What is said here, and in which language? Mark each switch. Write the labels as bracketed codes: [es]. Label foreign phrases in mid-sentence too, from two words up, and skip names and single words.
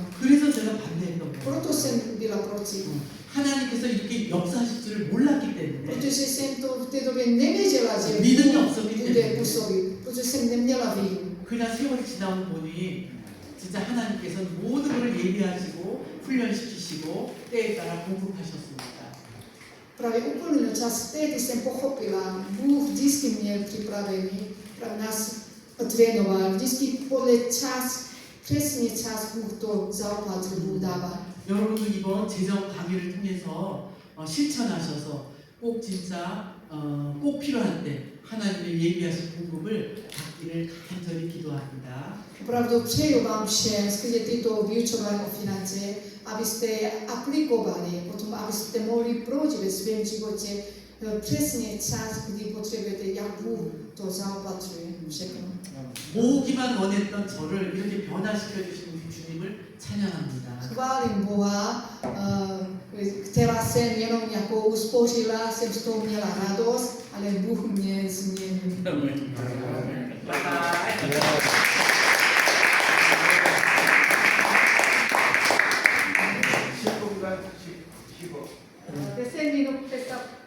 [ko] 그래서 제가 반대했던 거예요. [cs] Proto jsem byla proti. [ko] 하나님께서 이렇게 역사하실 줄을 몰랐기 때문에 [cs] Protože jsem to v té době nevěděla, že [ko] 믿음이 없었기 [cs] bude [ko] 때문에 [cs] působit. Protože jsem neměla víru. [ko] 그러나 세월이 지나고 보니 진짜 하나님께서 모든 걸 예비하시고 훈련시키시고 때에 따라 공급하셨습니다. [cs] Právě uplynul čas, tehdy jsem pochopila, Bůh vždycky měl připravený, právě nás trénoval, vždycky podle čas, přesně čas Bůh to zaopatřil, Bůh dával. [ko] 여러분도 이번 재정 강의를 통해서 실천하셔서 꼭 진짜 꼭 필요한 때 하나님의 예비하신 공급을 받기를 간절히 기도합니다. [cs] Opravdu přeju vám všem skrze tyto vyučování o finance, abyste aplikovali, potom abyste mohli prožít ve svém životě přesně čas, kdy potřebujete, jak Bůh to zaopatřuje všechno. [ko] 모으기만 원했던 저를 이렇게 변화시켜 주신 우리 주님을 찬양합니다. [cs] Chválím Boha, která jsem jenom jako uspořila, jsem z toho měla radost, ale Bůh mě změnil. 실공간 Descending of Pesach,